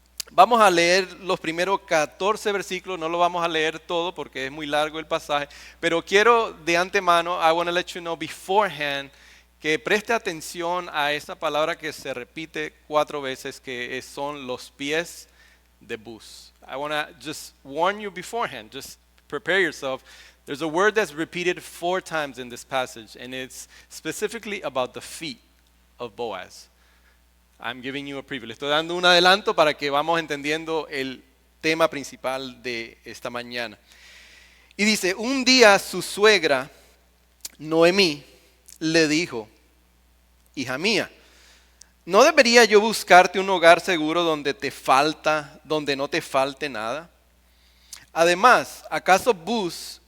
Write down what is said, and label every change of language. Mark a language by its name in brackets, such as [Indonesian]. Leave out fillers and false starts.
[Spanish] Vamos a leer los primeros 14 versículos, no lo vamos a leer todo porque es muy largo el pasaje, pero quiero de antemano, [English] I want to let you know beforehand, [Spanish] que preste atención a esa palabra que se repite 4 veces, que son los pies de bus. [English] I want to just warn you beforehand, just prepare yourself. There's a word that's repeated 4 times in this passage, and it's specifically about the feet of Boaz. I'm giving you a preview. [Spanish] Le estoy dando un adelanto para que vamos entendiendo el tema principal de esta mañana. Y dice, un día su suegra, Noemí, le dijo, hija mía, ¿no debería yo buscarte un hogar seguro donde no te falte nada? Además, ¿acaso Buz